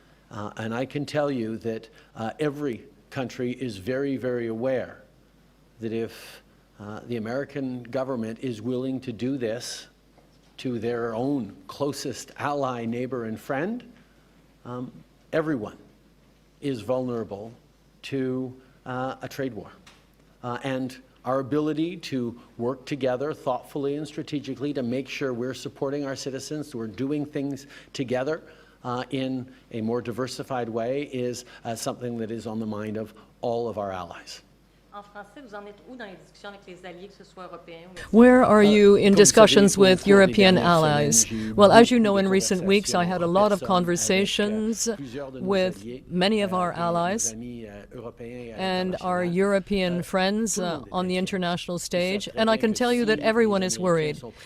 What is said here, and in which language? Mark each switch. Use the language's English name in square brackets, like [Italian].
[English] And I can tell you that every country is very, very aware that if the American government is willing to do this to their own closest ally, neighbor, and friend, everyone is vulnerable to a trade war. And our ability to work together thoughtfully and strategically to make sure we're supporting our citizens, we're doing things together in a more diversified way, is something that is on the mind of all of our allies. [French] En français, vous en êtes où dans les discussions avec les alliés, que ce soit européens ou [English] Where are you in discussions with European allies? Well, as you know, in recent weeks, I had a lot of conversations with many of our allies and our European friends on the international stage, and I can tell you that everyone is worried.